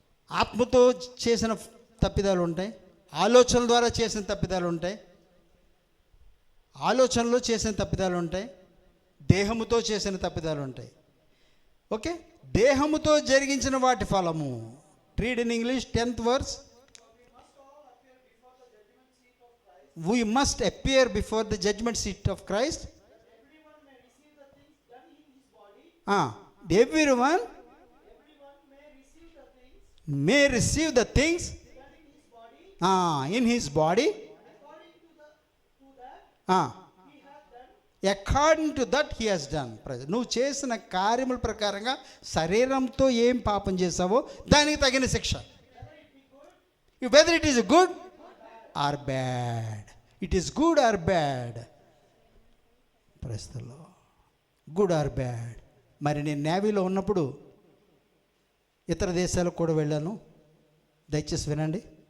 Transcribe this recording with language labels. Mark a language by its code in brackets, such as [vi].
[te] ఆత్మతో చేసిన తప్పిదాలు ఉంటాయి, ఆలోచనల ద్వారా చేసిన తప్పిదాలు ఉంటాయి, ఆలోచనలో చేసిన తప్పిదాలు ఉంటాయి, దేహముతో చేసిన తప్పిదాలు ఉంటాయి. ఓకే, దేహముతో జరిగించిన వాటి ఫలము. [en] Read in English 10th verse. We must appear before the judgment seat of Christ. Everyone may receive the things in his body according to that he has done. [te] నువ్వు చేసిన కార్యముల ప్రకారంగా శరీరంతో ఏం పాపం చేసావో దానికి తగిన శిక్ష. [en] Whether it is good or bad, it is good or bad. [te] ప్రస్తుతంలో [en] Good or bad. [te] మరి నేను నేవీలో ఉన్నప్పుడు ఇతర దేశాలకు కూడా వెళ్ళాను. దయచేసి వినండి.